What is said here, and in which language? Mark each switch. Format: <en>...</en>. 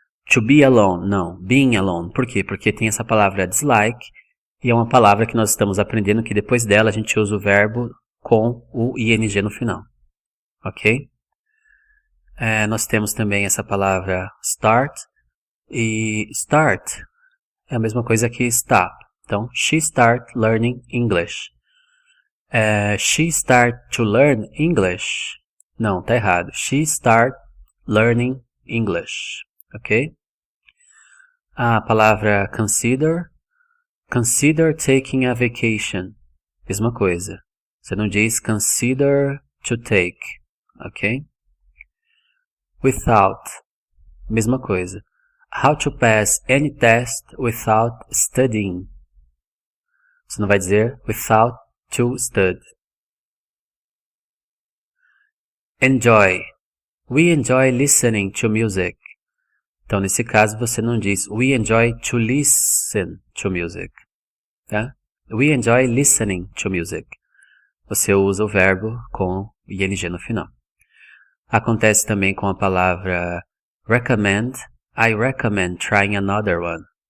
<en>To be alone,</en> <pt>não,</pt> <en>being alone.</en> <pt>Por quê? Porque tem essa palavra dislike e é uma palavra que nós estamos aprendendo que depois dela a gente usa o verbo com o ing no final, ok? Nós temos também essa palavra start, e start é a mesma coisa que stop. Então,</pt> <en>she start learning English. She start to learn English.</en> <pt>Não, tá errado.</pt> <en>She start learning English. Ok?</en> <pt>A palavra</pt> <en>consider. Consider taking a vacation.</en> <pt>Mesma coisa. Você não diz</pt> <en>consider to take,</en> <pt>ok? Without, mesma coisa.</pt> <en>How to pass any test without studying.</en> <pt>Você não vai dizer</pt> <en>without to study. Enjoy. We enjoy listening to music.</en> <pt>Então, nesse caso, você não diz</pt> <en>we enjoy to listen to music.</en> <pt>Tá?</pt> <en>We enjoy listening to music.</en> <pt>Você usa o verbo com ing no final. Acontece também com a palavra recommend.</pt> <en>I recommend trying another one.</en>